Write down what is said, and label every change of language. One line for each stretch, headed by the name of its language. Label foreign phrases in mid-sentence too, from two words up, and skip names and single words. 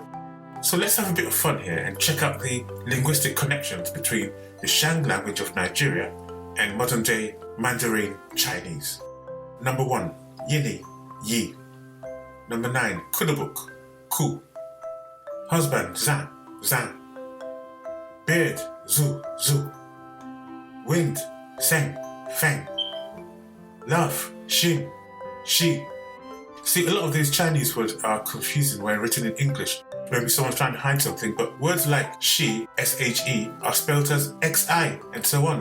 English: So let's have a bit of fun here and check out the linguistic connections between the Shang language of Nigeria and modern-day Mandarin Chinese. Number 1, yini, yi. Number 9, kudabuk, ku. Husband, zan, zan. Beard, zu, zu. Wind, seng, feng. Love, xin, shi. See, a lot of these Chinese words are confusing when written in English. Maybe someone's trying to hide something, but words like she, S-H-E, are spelled as X-I, and so on.